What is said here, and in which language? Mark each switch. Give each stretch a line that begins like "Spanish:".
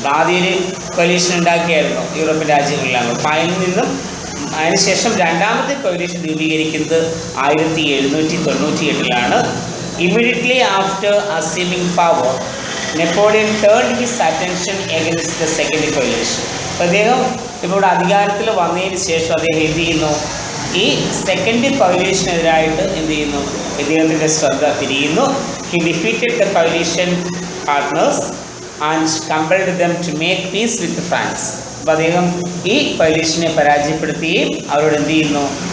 Malayalam: ആദ്യം ഒരു കോalition ഉണ്ടാക്കിയായിരുന്നു യൂറോപ്യൻ രാജ്യങ്ങളിലാണ്. അപ്പോൾ അതിൽ നിന്നും അതിനുശേഷം രണ്ടാമത്തെ കോalition രൂപീകരിക്കുന്നത് 1798
English: Immediately after assuming power, Napoleon turned his attention against the second coalition.
Malayalam: അപ്പോൾ അദ്ദേഹം ഇപ്പോൾ അധികാരത്തിൽ വന്നതിന് ശേഷം അദ്ദേഹം എന്ത് ചെയ്യുന്നു? ഈ സെക്കൻഡ് കോalitionനെതിരായിട്ട് എന്ത് ചെയ്യുന്നു? ഇദ്ദേഹത്തിൻ്റെ ശ്രദ്ധ തിരിയുന്നു.
English: He defeated the coalition partners and compelled them to make peace with France.
Malayalam: അപ്പോൾ അദ്ദേഹം ഈ കോalitionനെ പരാജയപ്പെടുത്തുകയും അവരോട് എന്ത് ചെയ്യുന്നു?